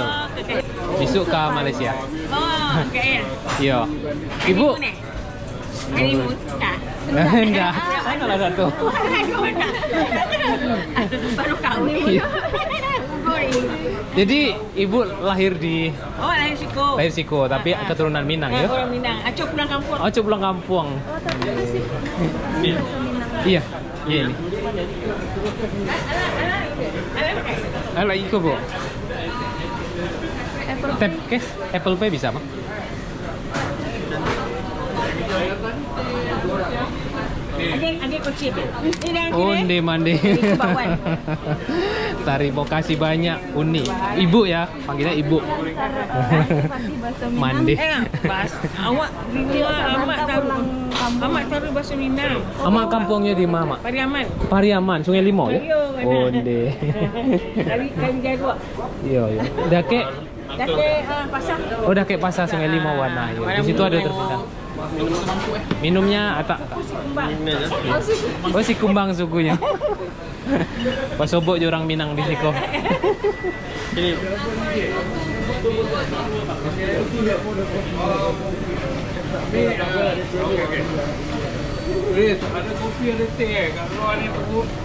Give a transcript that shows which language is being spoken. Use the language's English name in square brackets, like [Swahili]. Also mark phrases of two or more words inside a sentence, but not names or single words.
[Indonesian] Besok ke Malaysia. Oh, KL. Iya. Ibu. [Malay] Honeymoon. Tak. [Indonesian] Enggak. Salah satu. [Malay] Baru kahwin. [Indonesian] Iya. Jadi ibu lahir di Oh, [Minangkabau] lahir Siko. [Indonesian] tapi keturunan Minang ya? [Minangkabau] Orang Minang. Acok pulang kampung. [Indonesian] Oh, coba pulang kampung. Iya, iya ini. [Minangkabau] Alah, iko, Bu. [English] Tap cash, [Indonesian] Apple Pay bisa, Pak? [Malay] Adik kecil. Ini dah [Minangkabau] Onde mande. [Indonesian] Kebawaan. Terima kasih banyak, Uni. Ibu ya, panggilnya Ibu. Mande. Bas. [Minangkabau] Awak amat taruh bahasa Minang. Ama kampungnya di mana, Mak? [Indonesian] Pariaman. Pariaman, Sungai Limau ya? Iya, mana? [Minangkabau] Onde. Kali jago. [Indonesian] Iya, iya. Dake, [Malay] Dah ke pasar. [Indonesian] oh dake pasar Sungai Limau warna. [Malay] Ya. Di situ ada terminal. Minumnya tak. [Indonesian] Oh, si kumbang sukunya. [Minangkabau] Pasobok orang Minang di Siko. [Indonesian] Riz, ada kopi ada teh. Kalau ada itu.